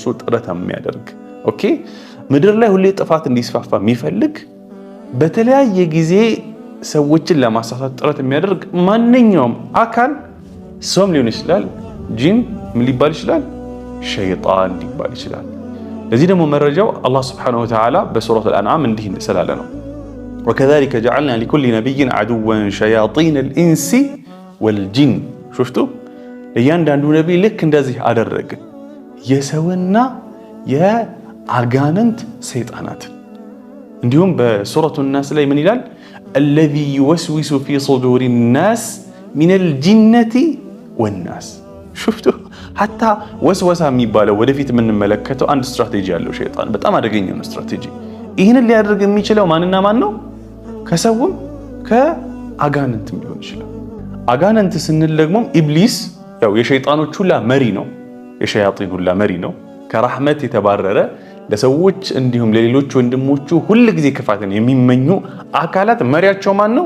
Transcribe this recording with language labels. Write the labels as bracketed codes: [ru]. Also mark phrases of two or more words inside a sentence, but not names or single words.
[am] ጥረት የሚያደርግ ኦኬ ምድር ላይ ሁሌ ጥፋት እንዲስፋፋ የሚፈልግ በተለያየ ጊዜ ሰዎችን ለማሳሳት ጥረት የሚያደርግ ማንኛውም አካል ሰውም ሊሆን ይችላል ጂን ምን ሊባል ይችላል ሸይጣን ሊባል ይችላል። ለዚህ ደግሞ መረጃው አላህ [ar] سبحانه وتعالى [am] በሱረቱ አልአንዓም እንዲህ ስላለ ነው። [ar] وكذلك جعلنا لكل نبي عدوا شياطين الانس والجن شفتوا [am] እያንዳንዱ ነብይ ልክ እንደዚህ አደረገ የሰውና የአጋንንት ሰይጣናት። እንዲሁም በሱረቱ الناس ላይ ምን ይላል [ar] الذي يوسوس في صدور الناس من الجنة والناس شفتوا حتى [am] ወስወሳ የሚባለው ወደፊት የምንመለከተው አንድ ስትራቴጂ ያለው ሸይጣን በጣም አደገኛ ነው ስትራቴጂ። ይህንን ሊያደርግ የሚችለው ማንና ማን ነው? ከሰውም ከአጋንንትም ሊሆን ይችላል። አጋንንት ስንል ደግሞ ኢብሊስ ያው የሸይጣኖች ሁላ መሪ ነው፣ የሸያጢን ሁላ መሪ ነው። ከራህመት የተባረረ ለሰዎች እንዲሁም ለሌሎች ወንድሞቹ ሁሉ ጊዜ ክፋትን የሚመኙ አካላት መሪያቸው ማን ነው?